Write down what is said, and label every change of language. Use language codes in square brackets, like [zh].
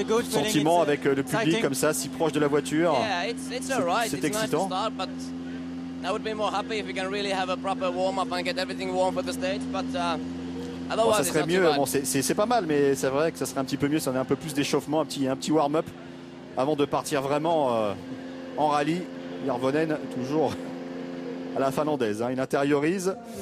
[fr] Sentiment avec le public comme ça, si proche de la voiture, c'est excitant. [en] I would be more happy if we can really have a proper warm-up and get everything warm for the stage, but [fr] Bon, [en] otherwise [fr] ça serait mieux, bon, c'est pas mal, mais c'est vrai que ça serait un petit peu mieux si on a un peu plus d'échauffement, un petit warm-up avant de partir vraiment en rallye. Hirvonen toujours à la finlandaise, hein, il intériorise.